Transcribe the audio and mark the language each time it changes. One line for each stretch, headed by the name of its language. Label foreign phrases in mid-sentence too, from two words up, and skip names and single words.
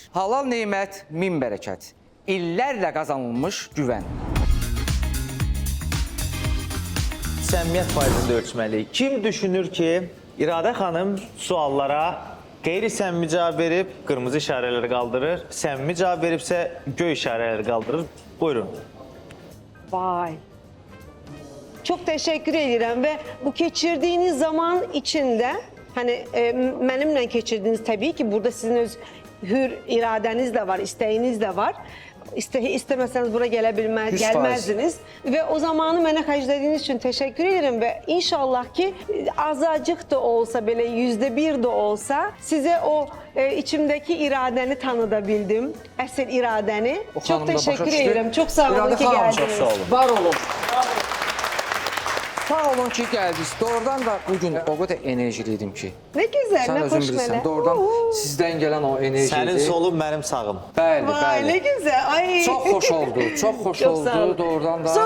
Azerbaijani: Halal Neymət Min Bərəkət. İllərlə qazanılmış güvən. Səmimiyyət faizində ölçməliyik. Kim düşünür ki, İradə xanım suallara qeyri-səmimi cavab verib, qırmızı işarələri qaldırır, səmimi cavab veribsə, göy işarələri qaldırır. Buyurun. Vay.
Turkish: Çok teşekkür ederim ve bu geçirdiğiniz zaman içinde hani benimle geçirdiğiniz tabii ki burada sizin öz hür iradeniz de var, isteğiniz de var. İstemezseniz buraya gelmezdiniz. Ve o zamanı bana xərclədiyiniz için teşekkür ederim ve inşallah ki azacık da olsa böyle %1 de olsa size o içimdeki iradeni tanıdabildim. Əsl iradeni. Çok teşekkür ederim. Çok sağ olun ki geldiniz. Çok sağ olun.
Azerbaijani: Var olun. Sağ olun ki gəldiniz. Doğrudan da bugün o qədər enerjiliydim ki.
Turkish: Ne güzel,
Azerbaijani: Sən
Turkish: ne
Azerbaijani: özün
Turkish: hoş
Azerbaijani: bilirsən. mele. Doğrudan sizdən gələn o enerjiydi. Sənin solun, mənim sağım. Bəli,
Turkish: Vay ne
Azerbaijani: bəli.
Turkish: güzel. Ay.
Azerbaijani: Çox xoş oldu, çox xoş
Turkish: Çok sağ
Azerbaijani: oldu.
Turkish: olun.
Azerbaijani: Doğrudan da.